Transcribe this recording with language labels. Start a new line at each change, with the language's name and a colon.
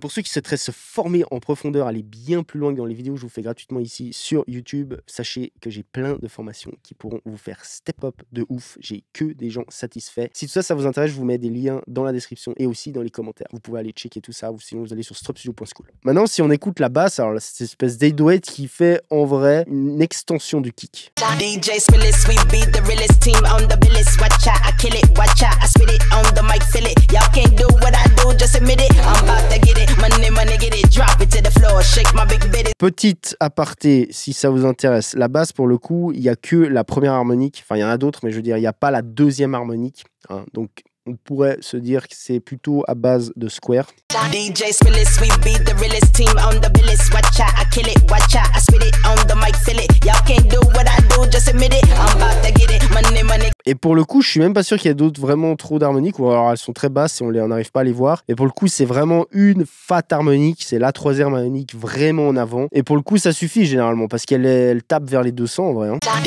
French: Pour ceux qui souhaiteraient se former en profondeur, aller bien plus loin que dans les vidéos que je vous fais gratuitement ici sur YouTube, sachez que j'ai plein de formations qui pourront vous faire step up de ouf. J'ai que des gens satisfaits. Si tout ça, ça vous intéresse, je vous mets des liens dans la description et aussi dans les commentaires. Vous pouvez aller checker tout ça, ou sinon vous allez sur stropstudio.school. Maintenant, si on écoute la basse, alors cette espèce d'808 qui fait en vrai une extension du kick.
English: DJ Spillis, we beat the realest team on the billis. Watch out, I kill it, watch out, I spit it on the mic, feel it. Y'all can't do what I do, just admit it. I'm about to get it, money, get it, drop it to the floor, shake my big bitty.
French: Petite aparté, si ça vous intéresse, la basse pour le coup, il n'y a que la première harmonique, enfin il y en a d'autres, mais je veux dire, il n'y a pas la deuxième harmonique, hein, donc on pourrait se dire que c'est plutôt à base de square.
English: DJ Spillis, we beat the realest team on the billis. Watch out, I kill it, watch out, I spit it on the mic, feel it. Y'all can't do what I do, just admit it. I'm about to get it, money.
French: Et pour le coup, je suis même pas sûr qu'il y ait d'autres vraiment trop d'harmoniques, ou alors elles sont très basses et on n'arrive pas à les voir. Et pour le coup, c'est vraiment une fat harmonique, c'est la troisième harmonique vraiment en avant. Et pour le coup, ça suffit généralement parce qu'elle tape vers les 200 en vrai. Hein.